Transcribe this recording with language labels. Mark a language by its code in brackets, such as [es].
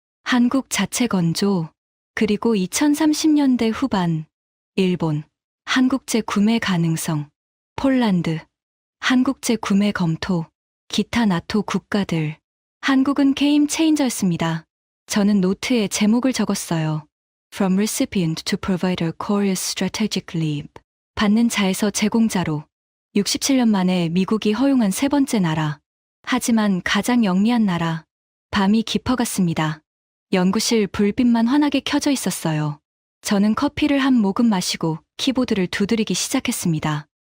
[ko] 한국 자체 건조. 그리고 2030년대 후반. 일본, 한국제 구매 가능성. 폴란드, 한국제 구매 검토. 기타 나토 국가들. 한국은 게임 체인저였습니다. 저는 노트에 제목을 적었어요. [en] From recipient to provider Korea's strategic leap. [ko] 받는 자에서 제공자로. 67년 만에 미국이 허용한 세 번째 나라. 하지만 가장 영리한 나라. 밤이 깊어갔습니다. 연구실 불빛만 환하게 켜져 있었어요. 저는 커피를 한 모금 마시고 키보드를 두드리기 시작했습니다.